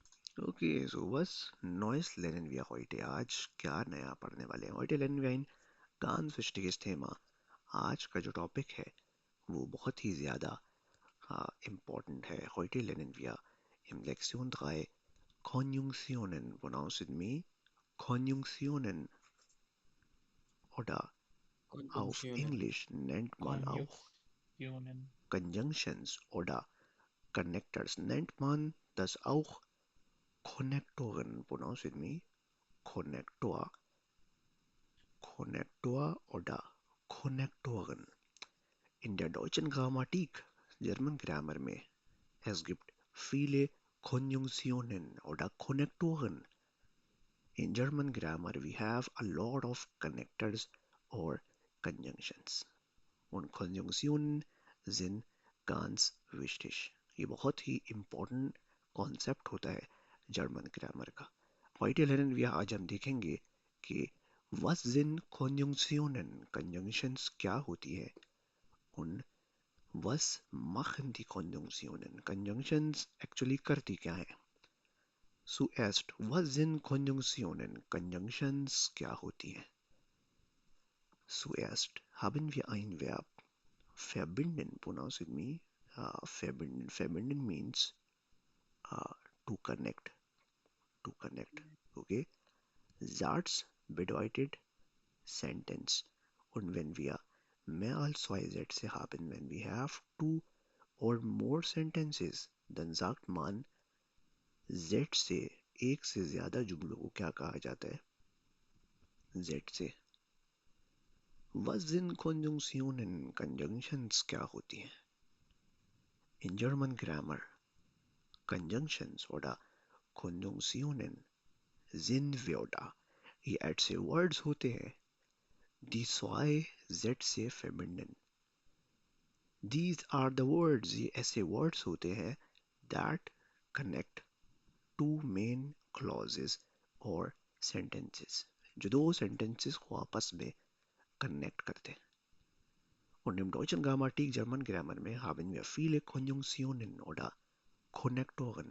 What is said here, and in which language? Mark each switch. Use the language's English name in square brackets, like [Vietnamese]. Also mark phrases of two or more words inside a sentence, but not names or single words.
[English] okay so [German] बस Neues lernen wir heute. [Hindi] आज क्या नया पढ़ने वाले हैं? [German] Heute lernen wir ein ganz wichtiges Thema. [Hindi] आज का जो टॉपिक है वो बहुत ही ज़्यादा important है. [German] Heute lernen wir im Lektion 3 Konjunktionen. [English] Pronounce with me. [German] Konjunktionen oder auf Konjunktionen. Englisch nennt man auch Konjunktionen. Conjunctions oder Connectors. Nennt man das auch Konnektoren. [English] Pronounce with me. [German] Konnektor. Konnektor oder Konnektoren. In der deutschen Grammatik, [English] German Grammar [German] में, es gibt viele Konjunktionen oder Konnektoren. [English] In German grammar, we have a lot of connectors or conjunctions. [German] Und Konjunktionen sind ganz wichtig. [Hindi] ये बहुत ही [English] important concept [Hindi] होता है जर्मन ग्रामर का. [German] Heute lernen wir [Hindi] आज हम देखेंगे कि [German] was sind Konjunktionen? [Hindi] Conjunctions क्या होती है? [German] Und was machen die Konjunktionen? [English] Conjunctions actually [Hindi] करती क्या है? [German] Zuerst, was sind Konjunktionen? [Hindi] Conjunctions क्या होती हैं? [German] Zuerst haben wir ein Verb verbinden. [English] Pronounce with me. [German] Verbinden. [English] Verbinden means uh, to connect. To connect. Okay. [German] Satz bedeutet Sentence. Und wenn wir mehr als zwei Sätze haben, [English] when we have two or more sentences, [German] dann sagt man [Hindi] Z से एक से ज्यादा जुमलों को क्या कहा जाता है? [German] Z से. Was sind Konjunktionen? [Hindi] Conjunctions क्या होती हैं? [German] In [English] German Grammar, [German] Conjunctions oder Konjunktionen sind Wörter. [Hindi] ये ऐसे words होते हैं [German] die zwei Z से verbinden. [English] These are the words. [Hindi] ये ऐसे words होते हैं [English] that connect two main clauses or sentences. [Hindi] जो दो sentences को आपस में connect करते हैं. [German] Und im deutschen Grammatik, [English] German Grammar [German] में haben wir viele Konjunktionen oder Konnektoren.